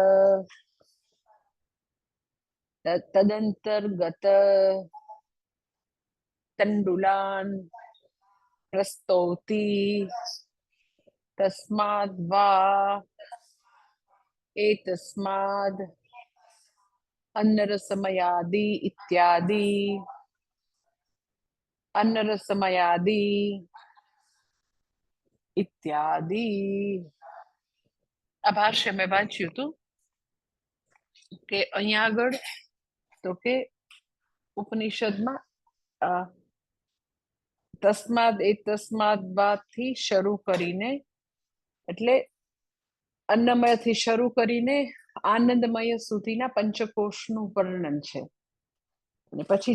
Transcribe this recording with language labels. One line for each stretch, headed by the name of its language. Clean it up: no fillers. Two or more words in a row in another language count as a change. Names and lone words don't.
Sanskrit: तदन्तर्गत तण्डुलान् प्रस्तौति तस्माद्वा एतस्माद् अन्नरसमयादि इत्यादि अन्नरसमयादि इत्यादि
Gujarati: આ ભાષ્ય મેં વાંચ્યું હતું કે અહીંયા આગળ તો કે ઉપનિષદમાં તસ્માદ એ તસ્માદ થી શરૂ કરીને એટલે અન્નમયથી શરૂ કરીને આનંદમય સુધીના પંચકોશનું વર્ણન છે અને પછી